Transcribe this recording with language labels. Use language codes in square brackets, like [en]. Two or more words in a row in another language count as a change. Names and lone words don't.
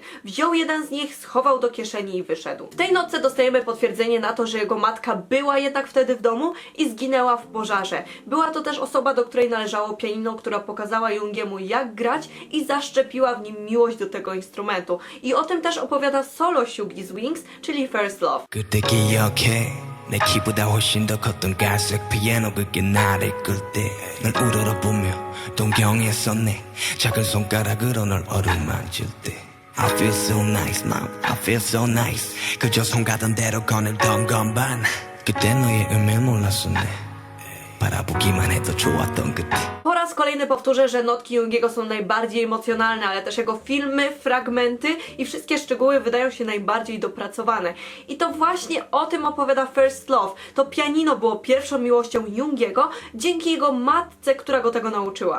[pl] Wziął jeden z nich, schował do kieszeni i wyszedł. W tej notce dostajemy potwierdzenie na to, że jego matka była jednak wtedy w domu i zginęła w pożarze. Była to też osoba, do której należało pianino, która pokazała Jungiemu, jak grać i zaszczepiła w nim miłość do tego instrumentu. I o tym też opowiada solo Sugi z Wings, czyli First Love. [ko] 그때 기억해 내 키보다 훨씬 더 컸던 갈색 피아노 그게 나를 끌때널 우러러보며 동경했었네 작은 손가락으로 널 어루만질 때 [en] I feel so nice mom I feel so nice [ko] 그저 손 가던 대로 거닐던 건반 그때 너의 의미를 몰랐었네 바라보기만 해도 좋았던 그때. [pl] Po raz kolejny powtórzę, że notki Jungiego są najbardziej emocjonalne, ale też jego filmy, fragmenty i wszystkie szczegóły wydają się najbardziej dopracowane. I to właśnie o tym opowiada First Love. To pianino było pierwszą miłością Jungiego dzięki jego matce, która go tego nauczyła.